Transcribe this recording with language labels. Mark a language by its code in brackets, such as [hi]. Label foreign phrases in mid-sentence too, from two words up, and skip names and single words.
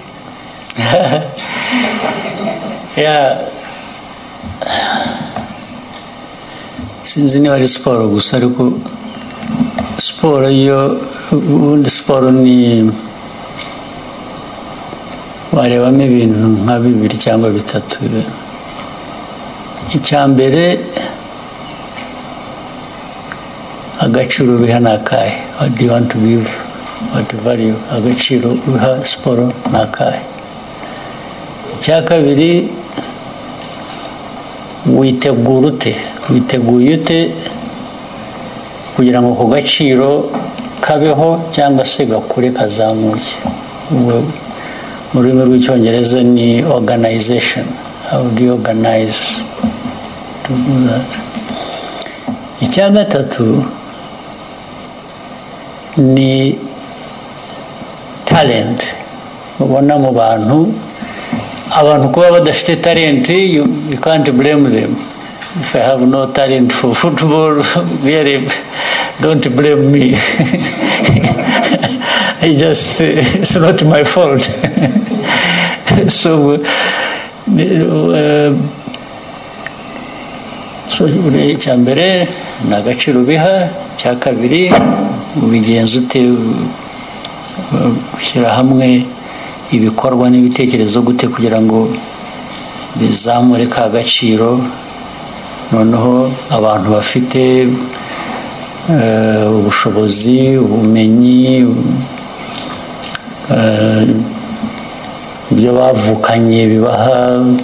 [rw] Sinzi niba ari siporo gusa, ariko siporo ubundi siporo ni warebamo ibintu nka 2 cyangwa 3. Icya mbere, agaciro biha nakahe. [en] What do you want to give, what value, [rw] agaciro biha siporo nakahe. Icya kabiri, witeguye ute kugira ngo ku gaciro kabeho cyangwa se gakure kazamuke. Mu rurimi rw'icyongereza ni organization. [en] How do you organize to do that? [rw] Icya gatatu ni talent. Ubona mu bantu kuba badafite talent, [en] you can't blame them. If I have no talent for football, really, don't blame me. It's not my fault. [rw] So icya mbere ni agaciro biha, icya kabiri ubigenza ute, ushyira hamwe ibikorwa n'ibitekerezo gute kugira ngo bizamure ka gaciro, noneho abantu bafite ubushobozi, ubumenyi, ibyo bavukanye bibaha.